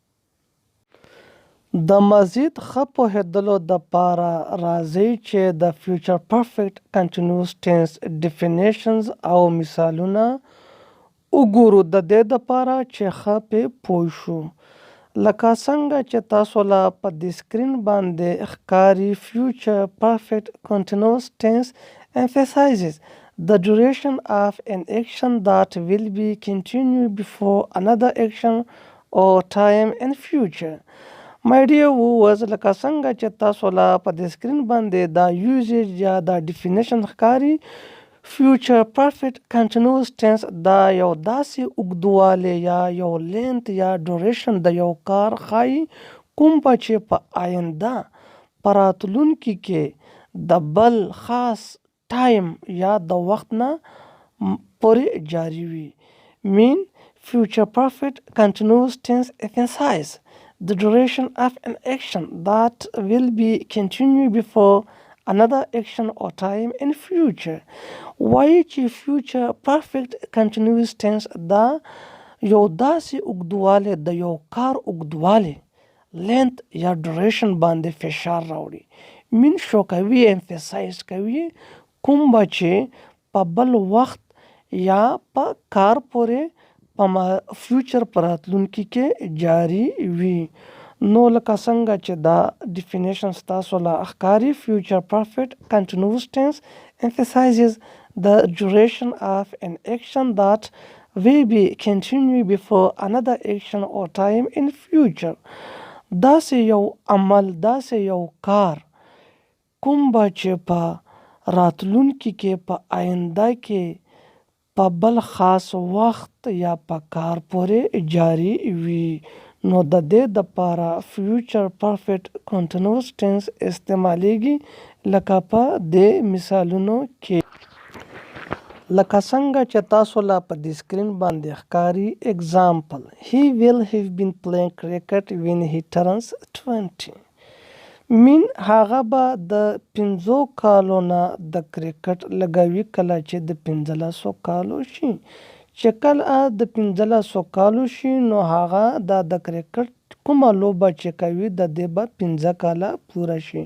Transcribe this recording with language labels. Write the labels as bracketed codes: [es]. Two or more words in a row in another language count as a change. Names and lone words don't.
[ps] د مزید ښه پوهېدلو دپاره راځئ چې د [en] future perfect continuous tense [ps] ډیفینیشنز او مثالونه وګورو د دې دپاره چې ښه پې پوه شو. لکه څنګه چې تاسو له په دې سکرین باندې ښکاري [en] future perfect continuous tense emphasizes the duration of an action that will be continued before another action or time in future. My dear viewers [ps] لکه څنګه چې تاسو له په دې سکرین باندې دا یوزیج یا دا ډیفینیشن ښکاري [en] future perfect continuous tense [ps] دا یو داسې اوږدوالی یا یو لینت یا ډوریشن د یو کار ښایي کوم به چې په آینده په راتلونکي کې د بل خاص ټایم یا د وخت نه پورې جاری وي. [en] mean future perfect continuous tense emphasizes the duration of an action that will be continued before another action or time in future. [ps] وایي چې [en] future perfect continuous tense [ps] دا یو داسې اوږدوالی د یو کار اوږدوالی لینت یا ډوریشن باندې فشار راوړي. مین شو کوي emphasize کوي کوم به چې په بل وخت یا په کار پورې په فیوچر په راتلونکي کې جاری وي. نو لکه څنګه چې دا ډیفینیشن ستاسو له ښکاري [en] future perfect continuous tense emphasizes the duration of an action that will be continued before another action or time in future. [ps] داسې یو عمل داسې یو کار کوم به چې په راتلونکي کې په آینده کې په بل خاص وخت یا په کار پورې جاری وي. نو د دې دپاره [en] future perfect continuous tense [ps] استعمالیږي لکه په دې مثالونو کې. لکه څنګه چې تاسو لا په دې سکرین باندې ښکاري [en] example he will have been playing cricket when he turns 20. [ps] مین هغه به د 15 کالو نه د کرکټ لګوي کله چې د 15 کالو شي. چې کله د 15 کالو شي نو هغه د کرکټ کومه لوبه چې کوي د دې به 15 کاله پوره شي.